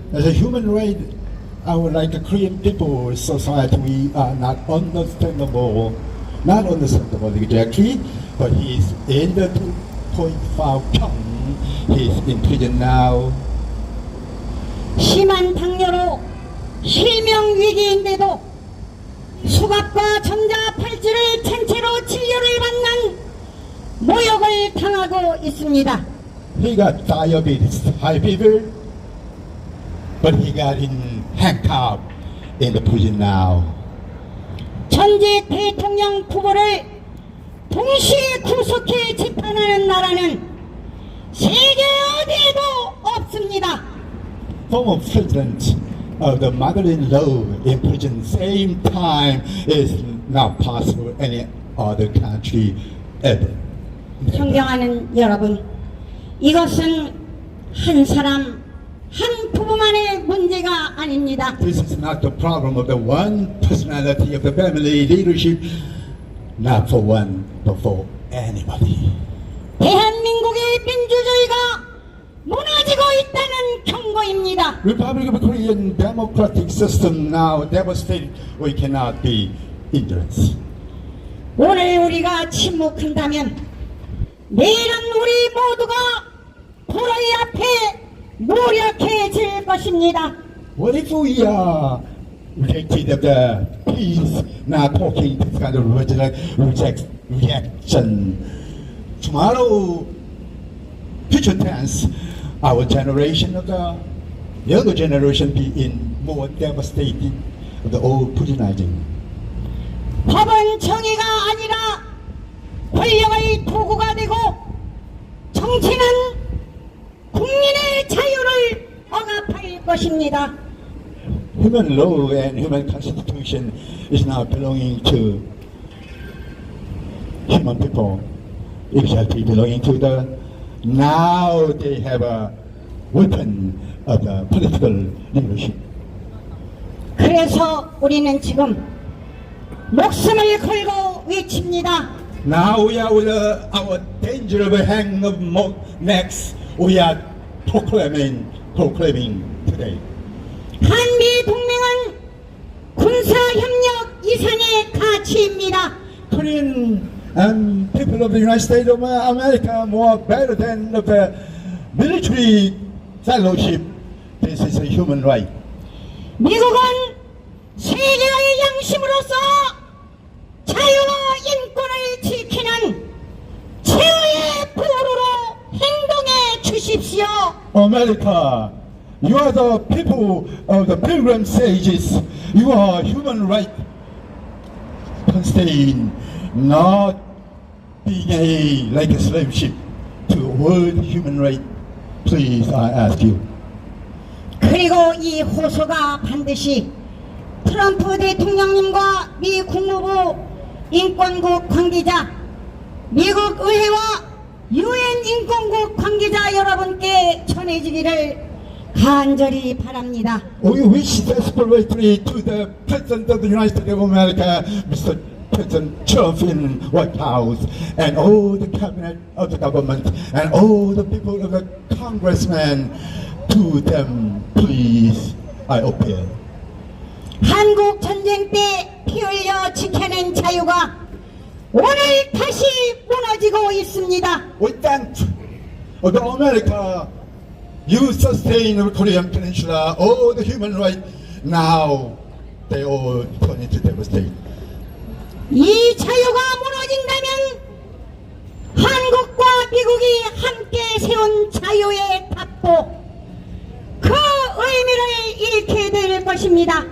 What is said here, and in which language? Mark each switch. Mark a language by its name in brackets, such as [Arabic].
[English] As a human right, I would like the Korean people society, we are not understandable exactly, but he is in the 2.5 Pyong. He is in prison now. [Korean] 심한 당뇨로 실명 위기인데도 수갑과 전자팔찌를 찬 채로 진료를 받는 모욕을 당하고 있습니다. [English] He got diabetes, high fever, but he got in handcuffed in the prison now. [Korean] 전직 대통령 후보를 동시에 구속해 재판하는 나라는 세계 어디에도 없습니다. [English] Former president of the mother-in-law in prison same time is not possible any other country ever. [Korean] 존경하는 여러분, 이것은 한 사람, 한 부부만의 문제가 아닙니다. [English] This is not the problem of the one personality of the family leadership, not for one, but for anybody. [Korean] 대한민국의 민주주의가 무너지고 있다는 경고입니다. [English] Republic of Korean democratic system now devastated. We cannot be ignorant. [Korean] 오늘 우리가 침묵한다면 내일은 우리 모두가 불의 앞에 무력해질 것입니다. [English] What if we are rejected of the peace, not talking this kind of reaction? Tomorrow, future tense, our generation of the younger generation be in more devastated of the old Putinizing. [Korean] 법은 정의가 아니라 권력의 도구가 되고 정치는 국민의 자유를 억압할 것입니다. [English] Human law and human constitution is now belonging to human people. Exactly belonging to the, now they have a weapon of the political leadership. [Korean] 그래서 우리는 지금 목숨을 걸고 외칩니다. [English] Now we are with our danger of a hang of necks. We are proclaiming today. [Korean] 한미 동맹은 군사협력 이상의 가치입니다. [English] Korean people of the United States of America more better than the military fellowship. This is a human right. [Korean] 미국은 세계의 양심으로서 자유와 인권을 지키는 최후의 보루로 행동해 주십시오. [English] America, you are the people of the pilgrim sages. You are human right constrained, not being like a slave ship to world human right. Please, I ask you. [Korean] 그리고 이 호소가 반드시 트럼프 대통령님과 미 국무부 인권국 관계자, 미국 의회와 유엔 인권국 관계자 여러분께 전해지기를 간절히 바랍니다. [English] We wish desperately to the President of the United States of America, Mr. President Trump in White House, and all the cabinet of the government, and all the people of the congressmen, to them, please, I appeal. [Korean] 한국 전쟁 때 피 흘려 지켜낸 자유가 오늘 다시 무너지고 있습니다. [English] We thank the America, you sustain the Korean Peninsula, all the human rights, now they all turn into devastate. [Korean] 이 자유가 무너진다면 한국과 미국이 함께 세운 자유의 답보, 그 의미를 잃게 될 것입니다.